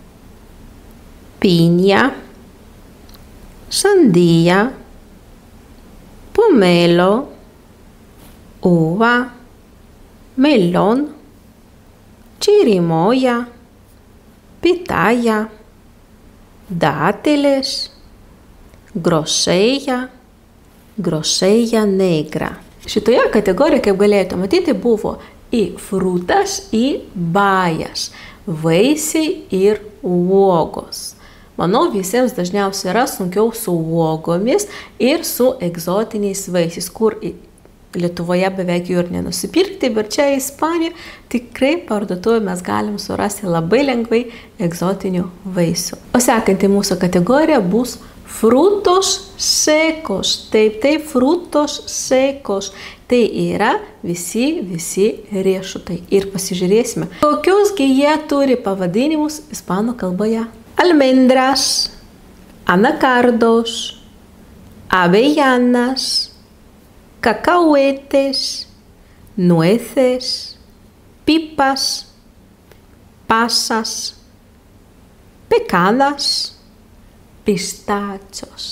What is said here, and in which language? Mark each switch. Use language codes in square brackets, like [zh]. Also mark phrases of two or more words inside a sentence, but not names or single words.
[es] piña, sandía, pomelo, uva, melón, chirimoya, pitaya, dátiles, grosella, grosella negra. [lt] Šitoje kategorijoje, kaip galėjote matyti, buvo į frutas, į bajas, vaisiai ir uogos. Manau, visiems dažniausiai yra sunkiau su uogomis ir su egzotiniais vaisiais, kur Lietuvoje beveik jų ir nenusipirkti, bet čia Ispanijoje tikrai parduotuvėje mes galim surasti labai lengvai egzotinių vaisių. O sekanti mūsų kategorija bus [es] frutos secos. [lt] Taip, [es] frutos secos. [lt] Tai yra visi riešutai. Ir pasižiūrėsime, kokiusgi jie turi pavadinimus ispanų kalboje. [es] Almendras, anacardos, avellanas, cacahuetes, nueces, pipas, pasas, pecanas, pistachos.